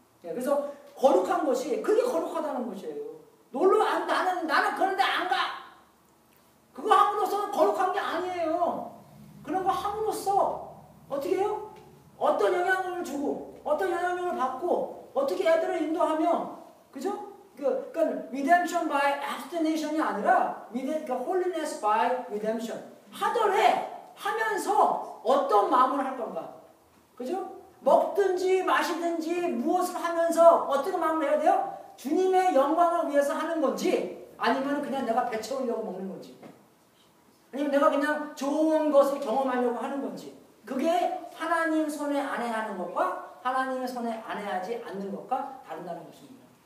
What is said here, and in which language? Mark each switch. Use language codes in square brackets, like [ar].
[ko] 그래서 거룩한 것이 그게 거룩하다는 것이에요. 나는 그런데 안 가. 그거 함으로써 거룩한 게 아니에요. 그런 거 함으로써 어떻게 해요? 어떤 영향을 주고 어떤 영향력을 받고 어떻게 애들을 인도하며, 그죠? [en] 그러니까 redemption by abstination이 [ko] 아니라 [en] holiness by redemption. [ko] 하면서 어떤 마음을 할 건가, 그죠? 먹든지 마시든지 무엇을 하면서 어떻게 마음을 해야 돼요? 주님의 영광을 위해서 하는 건지 아니면 그냥 내가 배 채우려고 먹는 건지 아니면 내가 그냥 좋은 것을 경험하려고 하는 건지, 그게 하나님 손에 안해야 하는 것과 하나님의 손에 안해야지 않는 것과 다르다는 것입니다.